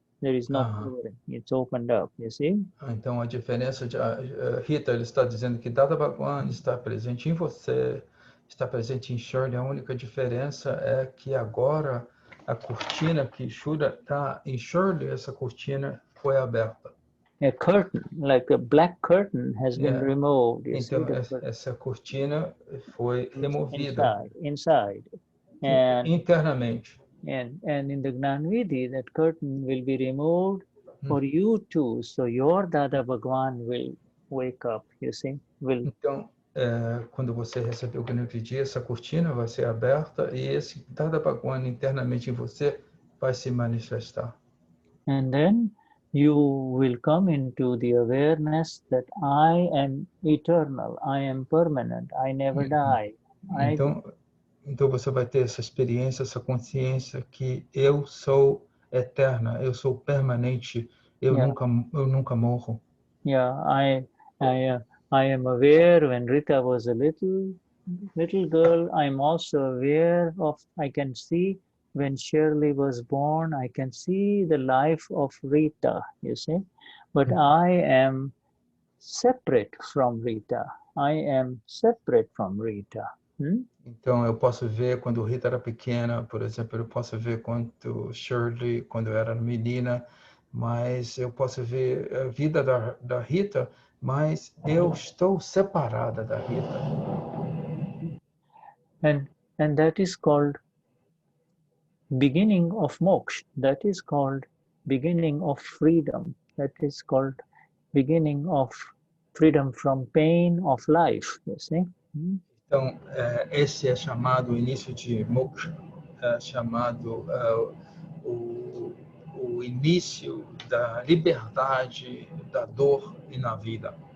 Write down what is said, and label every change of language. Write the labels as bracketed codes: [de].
[en] There is no covering, it's opened up, you see? [pt] Então, a diferença de Rita, ele está dizendo que Dada Bhagwan está presente em você, está presente em Shirley. A única diferença é que agora a cortina que Shuddha está em Shirley, essa cortina foi aberta. [en] A curtain, like a black curtain, has been removed. You [pt] Então, [en] see, [pt] essa cortina foi removida [en] inside. And [pt] internamente. [en] And in the Gnanvidhi, that curtain will be removed for you too. So your Dada Bhagwan will wake up, you see? [pt] Então, quando você receber o Gnanvidhi, essa cortina vai ser aberta e esse Dada Bhagwan internamente em você vai se manifestar. [en] And then you will come into the awareness that I am eternal, I am permanent, I never die. [pt] Então você vai ter essa experiência, essa consciência que eu sou eterna, eu sou permanente, eu nunca morro. [en] Yeah, I am aware when Rita was a little girl. I'm also aware of, I can see when Shirley was born, I can see the life of Rita, you see. But I am separate from Rita. I am separate from Rita. [pt] Então, eu posso ver quando Rita era pequena, por exemplo, eu posso ver quando Shirley, quando eu era menina, mas eu posso ver a vida da Rita, mas eu estou separada da Rita. [en] And that is called beginning of moksha. That is called beginning of freedom. That is called beginning of freedom from pain of life, you see. [pt] Então, esse é chamado o início de moksha, chamado o início da liberdade da dor e na vida.